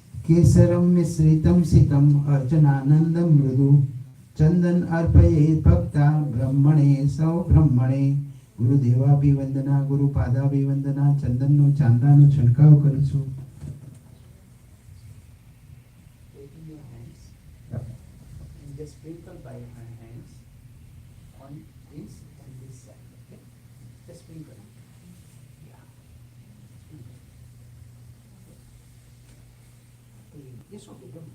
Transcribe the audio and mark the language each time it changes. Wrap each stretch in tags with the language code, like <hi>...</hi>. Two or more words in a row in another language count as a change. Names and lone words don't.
<sa>केसरम मिश्रितम सितम अर्चनानंदम मृदु चंदन अर्पये भक्ता ब्रह्मणे सौ ब्रह्मणे गुरुदेवाभिवंदना गुरुपादाभिवंदना</sa> <gu>ચંદનનો ચાંદાનો છંટકાવ કરું છું.</gu> <en>Taking your hands and just sprinkle by your hands on this and this side. Okay? Just sprinkle. Yeah. Sprinkle. Okay. Yes, okay, don't.</en>